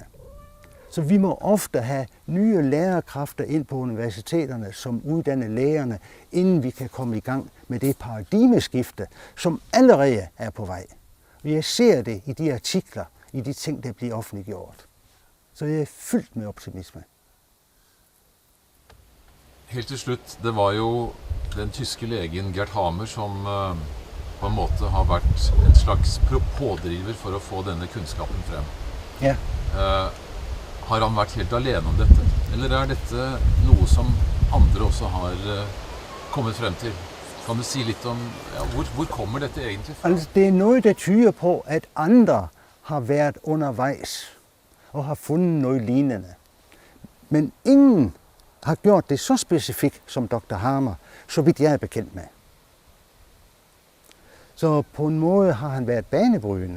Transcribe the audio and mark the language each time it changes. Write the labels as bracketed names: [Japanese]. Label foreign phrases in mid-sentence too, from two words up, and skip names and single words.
[Danish] Så vi må ofte have nye lærerkræfter ind på universiteterne, som uddanner lærerne, inden vi kan komme i gang med det paradigmeskifte, som allerede er på vej. Og jeg ser det i de artikler, i de ting, der bliver offentliggjort. Så jeg er fyldt med optimisme. [Norwegian] Helt til slutt, det var jo den tyske legen Gert Hamer som på en måte har vært en slags pådriver for å få denne kunnskapen frem. Ja. Har han vært helt alene om dette? Eller er dette noe som andre også har kommet frem til? Kan du si litt om hvor kommer dette egentlig fra? [Danish] Altså, det er noget, der tyder på, at andre har været undervejs og har fundet noget lignende. Men ingen har gjort det så specifikt som Dr. Hamer, så vidt jeg er bekendt med. Så på en måde har han været banebrydende.